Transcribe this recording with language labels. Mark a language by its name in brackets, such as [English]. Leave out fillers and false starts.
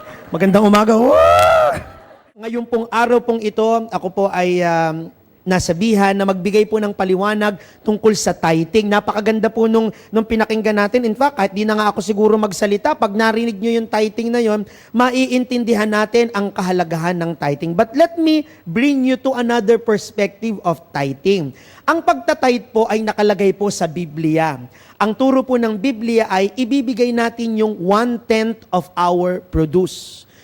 [Filipino] Magandang umaga. Ngayon pong araw pong ito, ako po ay nasabihan na magbigay po ng paliwanag tungkol sa tithing. Napakaganda po nung pinakinggan natin. [English] In fact, [Filipino] kahit di na nga ako siguro magsalita, pag narinig nyo yung tithing na yon, maiintindihan natin ang kahalagahan ng tithing. [English] But let me bring you to another perspective of tithing. [Filipino] Ang pagtatithe po ay nakalagay po sa Biblia. Ang turo po ng Biblia ay ibibigay natin yung 1/10 [English] of our produce.